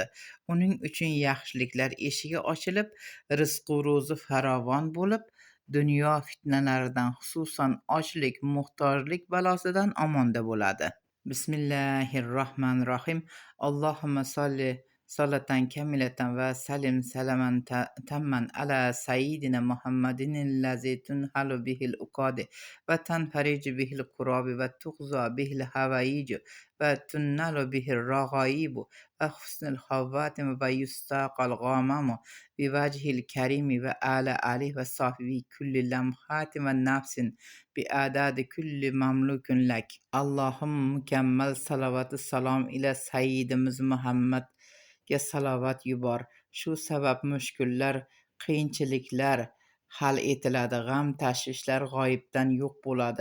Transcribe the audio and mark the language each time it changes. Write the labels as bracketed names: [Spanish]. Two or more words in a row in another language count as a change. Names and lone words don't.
[Uzbek] Uning uchun yaxshiliklar eshigi ochilib, rizq-u ro'zi farovon bo'lib, dunyo fitnalaridan, xususan ochlik, muhtojlik balosidan omonda bo'ladi. [Arabic] بسم الله الرحمن الرحيم. اللهم صل صلاة كاملة وسلم سلاما تاما على سيدنا محمد الذي تنحل به العقد وتنفرج به الكرب وتقضى به الحوائج وتنال به الرغائب وحسن الخواتم ويستسقى الغمام بوجهه الكريم وعلى آله وصحبه كل لمحة ونفس بعدد كل مملوك لك. [Uzbek] Allohim mukammal salavatu salom ila sayyidimiz Muhammadga salovat yubor. Shu sabab mushkullar, qiyinchiliklar hal etiladi, g'am tashvishlar g'oyibdan yo'q bo'ladi.